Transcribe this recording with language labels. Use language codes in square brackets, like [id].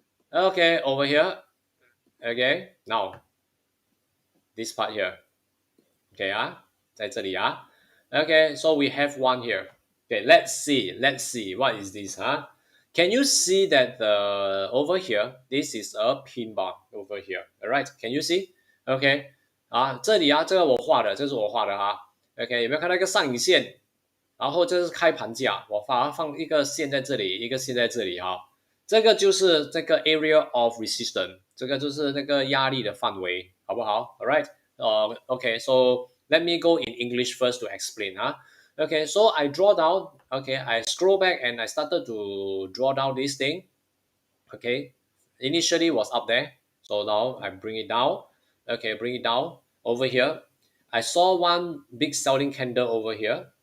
[en] Okay, over here. Okay, now this part here. Okay, [zh] 在这里 [en] Okay, so we have one here. Okay, let's see what is this Can you see that over here, this is a pin bar over here. All right, can you see? [zh] Okay, 这里这个我画的，这是我画的OK， 有没有看到一个上影线？然后这是开盘价，我把它放一个线在这里，一个线在这里这个就是这个 [en] area of resistance， [zh] 这个就是那个压力的范围，好不好 ？ [en] All right. Okay, so let me go in English first to explain Okay, so I draw down. Okay, I scroll back and I started to draw down this thing. Okay, initially was up there, so now I bring it down. Okay, bring it down over here. I saw one big selling candle over here.